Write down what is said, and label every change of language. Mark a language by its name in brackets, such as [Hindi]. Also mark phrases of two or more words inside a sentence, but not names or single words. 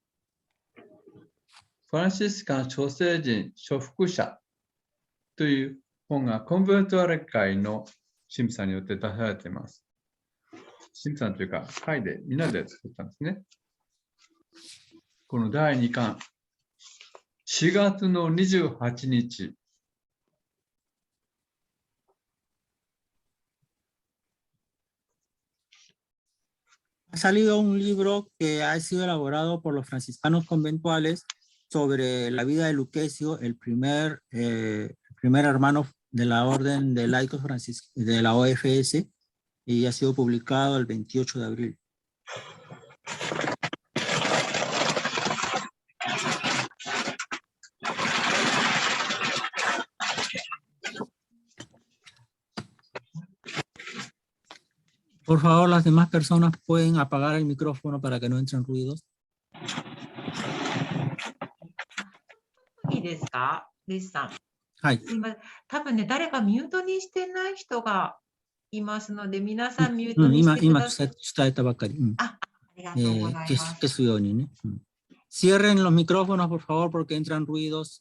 [Japanese] フランシスカン諸聖人諸福者という本がコンベントアル会の神父さんによって出されています。神父さんというか、会でみんなで作ったんですね。この第2巻、4月の28日。 [Spanish] Ha salido un libro que ha sido elaborado por los franciscanos conventuales sobre la vida de Lucrecio, el primer hermano de la Orden de Laicos de la OFS, y ha sido publicado el 28 de abril. Por favor, las demás personas pueden apagar el micrófono para que no entren ruidos. [Japanese] いいですか、ルイスさん。はい。すいません。多分ね、誰かミュートにしてない人がいますので、皆さんミュートにしてください。伝えたばっかり。ありがとうございます。消すようにね。 [Spanish] Cierren los micrófonos, por favor, porque entran ruidos.